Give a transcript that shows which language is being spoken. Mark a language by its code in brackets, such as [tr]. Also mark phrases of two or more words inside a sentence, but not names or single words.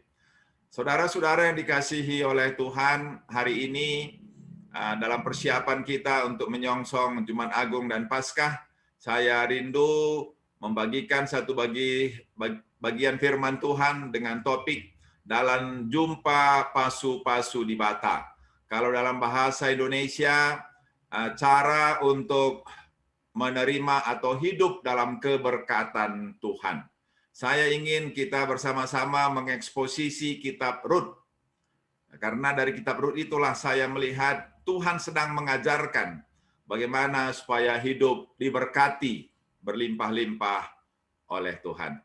[id] Saudara-saudara yang dikasihi oleh Tuhan, hari ini dalam persiapan kita untuk menyongsong Jumat Agung dan Paskah, saya rindu membagikan satu bagian firman Tuhan dengan topik dalam [btx] jumpa pasu-pasu di bata. [id] Kalau dalam bahasa Indonesia, cara untuk menerima atau hidup dalam keberkatan Tuhan. Saya ingin kita bersama-sama mengeksposisi kitab Rut. Karena dari kitab Rut itulah saya melihat Tuhan sedang mengajarkan bagaimana supaya hidup diberkati berlimpah-limpah oleh Tuhan.